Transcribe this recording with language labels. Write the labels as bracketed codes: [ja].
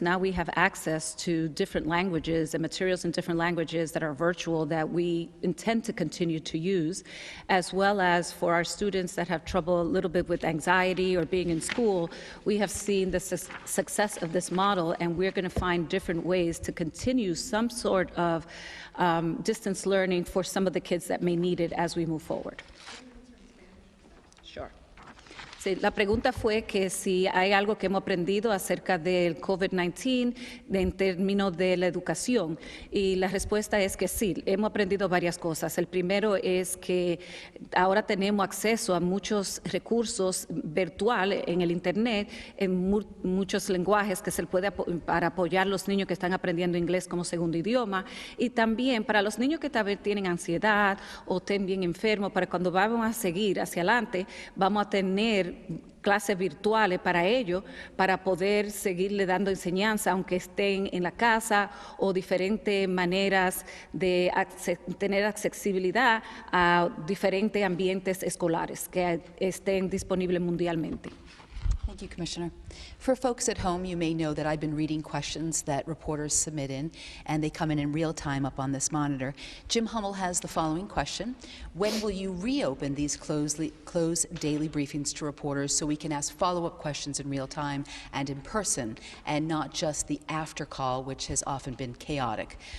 [en] Now we have access to different languages and materials in different languages that are virtual that we intend to continue to use, as well as for our students that have trouble a little bit with anxiety or being in school. We have seen the success of this model, and we're going to find different ways to continue some sort of distance learning for some of the kids that may need it as we move forward. Sure. [es] Sí, la pregunta fue que si hay algo que hemos aprendido acerca del COVID-19 en términos de la educación, y la respuesta es que sí, hemos aprendido varias cosas. El primero es que ahora tenemos acceso a muchos recursos virtuales en el Internet, en muchos lenguajes que se puede para apoyar a los niños que están aprendiendo inglés como segundo idioma, y también para los niños que tal vez tienen ansiedad o estén bien enfermos, para cuando vamos a seguir hacia adelante, vamos a tener clases virtuales para ellos, para poder seguirle dando enseñanza, aunque estén en la casa, o diferentes maneras de tener accesibilidad a diferentes ambientes escolares que estén disponibles mundialmente. [en] Thank you, Commissioner. For folks at home, you may know that I've been reading questions that reporters submit in, and they come in real time up on this monitor. Jim Hummel has the following question. When will you reopen these closed daily briefings to reporters so we can ask follow-up questions in real time and in person, and not just the after call, which has often been chaotic?